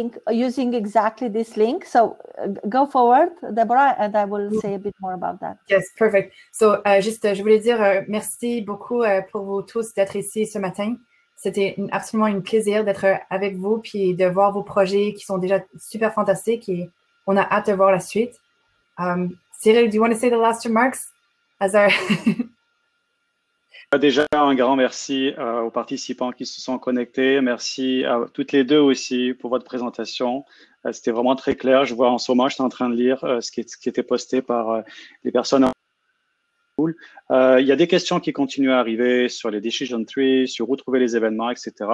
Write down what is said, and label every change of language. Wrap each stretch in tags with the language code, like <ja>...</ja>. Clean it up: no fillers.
<en>Using exactly this link. So go forward, Deborah, and I will say a bit more about that. Yes, perfect.</en> <fr>So je voulais dire merci beaucoup pour vous tous d'être ici ce matin. C'était absolument un plaisir d'être avec vous puis de voir vos projets qui sont déjà super fantastiques et on a hâte de voir la suite.</fr> <en>Cyril, do you want to say the last remarks?</en> <fr>Déjà, un grand merci aux participants qui se sont connectés. Merci à toutes les deux aussi pour votre présentation. C'était vraiment très clair. Je vois en ce moment, je suis en train de lire ce qui était posté par les personnes. Il y a des questions qui continuent à arriver sur les decision trees, sur où trouver les événements, etc.</fr>